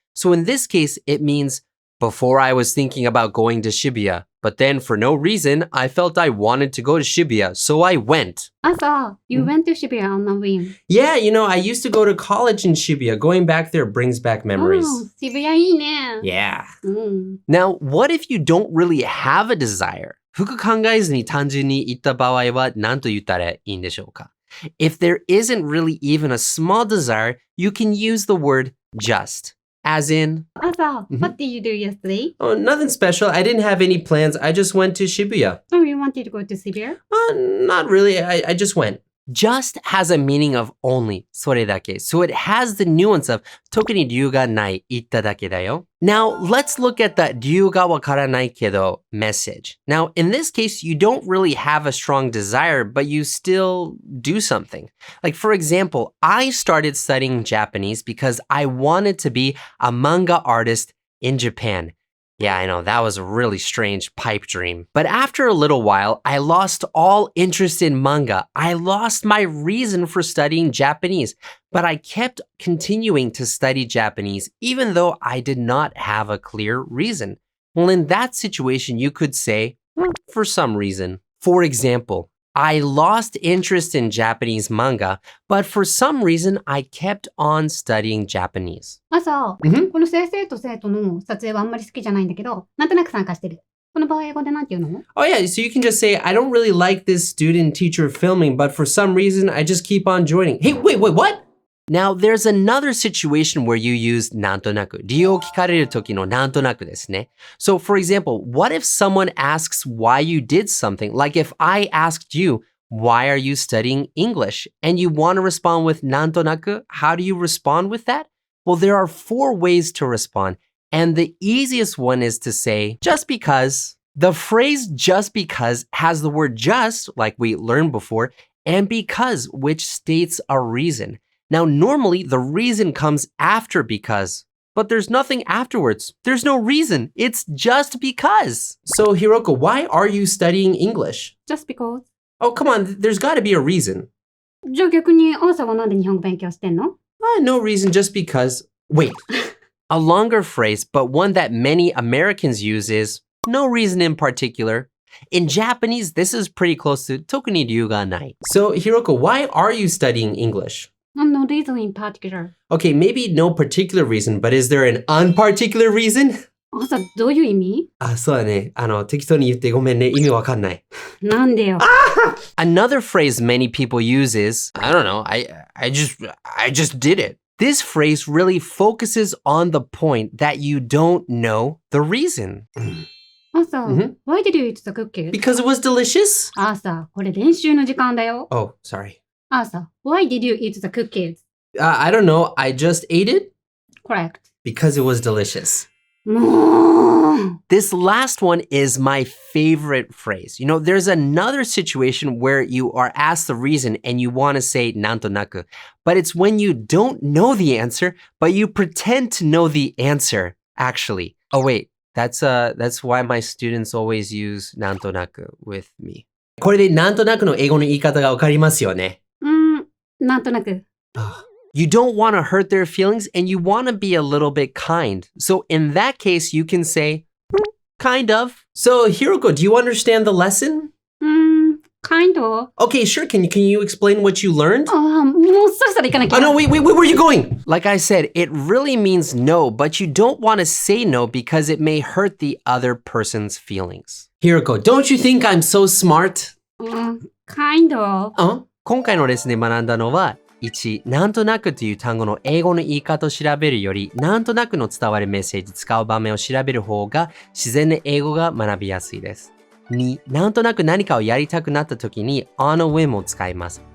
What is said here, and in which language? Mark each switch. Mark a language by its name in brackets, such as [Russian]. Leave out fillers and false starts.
[English] So in this case, it means, before I was thinking about going to Shibuya, but then for no reason, I felt I wanted to go to Shibuya, so I went. Asa, you went to Shibuya on a whim. Yeah, you know, I used to go to college in Shibuya. Going back there brings back memories. [Japanese] Oh, 渋谷いいね。 [English] Yeah. Now, what if you don't really have a desire? [Japanese] 服考えずに単純に言った場合は何と言ったらいいんでしょうか? [English] If there isn't really even a small desire, you can use the word just. As in... Asa, what did you do yesterday? Oh, nothing special. I didn't have any plans. I just went to Shibuya. Oh, you wanted to go to Shibuya? Not really. I just went. Just has a meaning of only, [Japanese] それだけ. [English] So it has the nuance of [Japanese] 特に理由がない、言っただけだよ. [English] Now, let's look at the [Japanese] 理由がわからないけど [English] message. Now, in this case, you don't really have a strong desire, but you still do something. Like, for example, I started studying Japanese because I wanted to be a manga artist in Japan. Yeah, I know, that was a really strange pipe dream. But after a little while, I lost all interest in manga. I lost my reason for studying Japanese. But I kept continuing to study Japanese, even though I did not have a clear reason. Well, in that situation, you could say, for some reason. For example, I lost interest in Japanese manga, but for some reason, I kept on studying Japanese. [Japanese] 朝、この先生と生徒の撮影はあんまり好きじゃないんだけど、なんとなく参加してる。この場合英語でなんて言うの？ [English] Oh yeah, so you can just say, I don't really like this student-teacher filming, but for some reason, I just keep on joining. Hey, wait, what? Now, there's another situation where you use なんとなく。 [Japanese] 理由を聞かれる時のなんとなくですね。 [English] So, for example, what if someone asks why you did something? Like if I asked you, why are you studying English? And you want to respond with なんとなく, how do you respond with that? Well, there are 4 ways to respond. And the easiest one is to say, just because. The phrase just because has the word just, like we learned before, and because, which states a reason. Now, normally the reason comes after because, but there's nothing afterwards. There's no reason. It's just because. So, Hiroko, why are you studying English? Just because. Oh, come on. There's got to be a reason. [Japanese] じゃあ逆に朝はなんで日本語勉強してんの？ [English] No reason, just because. Wait. A longer phrase, but one that many Americans use is no reason in particular. In Japanese, this is pretty close to [Japanese] 特に理由がない. [English] So, Hiroko, why are you studying English? No reason in particular. Okay, maybe no particular reason, but is there an unparticular reason? [Japanese] 朝、どういう意味？そうだね。適当に言ってごめんね。意味わかんない。なんでよ。 [English] Another phrase many people use is, I don't know, I just did it. This phrase really focuses on the point that you don't know the reason. 朝、Why did you eat the cookies? Because it was delicious? [Japanese] 朝、これ練習の時間だよ。 [English] Oh, sorry. 朝、Why did you eat the cookies? I don't know. I just ate it? Correct. Because it was delicious. [Japanese] もう。 [English] This last one is my favorite phrase. You know, there's another situation where you are asked the reason and you want to say なんとなく, but it's when you don't know the answer, but you pretend to know the answer, actually. Oh, wait. That's why my students always use なんとなく with me. [Japanese] これでなんとなくの英語の言い方がわかりますよね。なんとなく。 [English] You don't want to hurt their feelings and you want to be a little bit kind. So in that case, you can say, kind of. So Hiroko, do you understand the lesson? Kind of. Okay, sure. Can you explain what you learned? [Japanese] もうそろそろ行かなきゃ。 [English] Oh, no, wait, where are you going? Like I said, it really means no, but you don't want to say no because it may hurt the other person's feelings. Hiroko, don't you think I'm so smart? Kind of. [Japanese] 今回のレッスンで学んだのは、1、なんとなくという単語の英語の言い方を調べるより、なんとなくの伝わるメッセージ使う場面を調べる方が自然な英語が学びやすいです。 2、なんとなく何かをやりたくなった時に [English] on a whim [Japanese] を使います。